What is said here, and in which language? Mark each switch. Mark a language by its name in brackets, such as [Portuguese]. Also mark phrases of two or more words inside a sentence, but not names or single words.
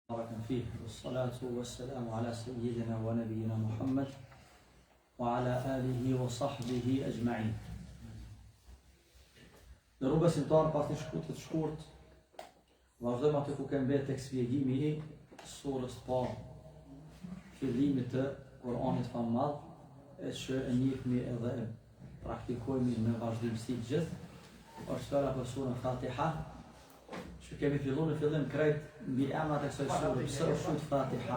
[Arabic] بارك فيه والصلاة والسلام على سيدنا ونبينا محمد وعلى آله وصحبه أجمعين. [Albanian] Në rrugë besimtar pas një shkurtë të shkurt, vazhdojmë atë ku kemë bërë tek shpjegimi I surës të parë, fillimit të Kur'anit fa madh, e që e njihni edhe e praktikojmë me vazhdimsi gjithë, është fjala për surën Fatiha, që kemi filluar në fillim krejt mbi emrat e kësaj sure, pse është thut Fatiha.